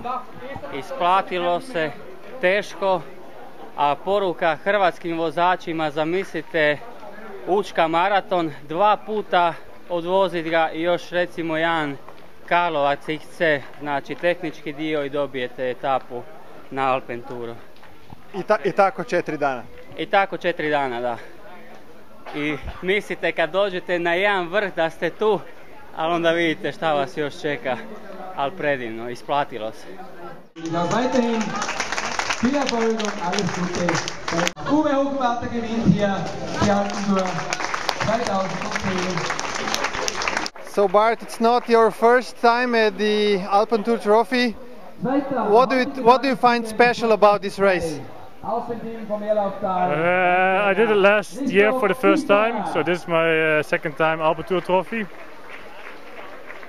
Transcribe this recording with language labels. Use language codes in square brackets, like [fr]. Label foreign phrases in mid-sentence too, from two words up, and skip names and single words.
[hr] Isplatilo se, teško, a poruka hrvatskim vozačima, zamislite Učka maraton, 2 puta odvoziti ga i još recimo jedan Karlovac XC, znači tehnički dio i dobijete etapu na Alpen Touru. I tako 4 dana? I tako 4 dana, da. I mislite kad dođete na jedan vrh da ste tu, ali onda vidite šta vas još čeka, ali predivno, isplatilo se. [de] Weiterhin viel Erfolg und alles Gute. Uwe Hochwarter gewinnt hier die Alpen Tour 2010. [en] So Bart, it's not your first time at the Alpen Tour Trophy. What do you find special about this race? I did it last year for the first time, so this is my second time Alpen Tour Trophy.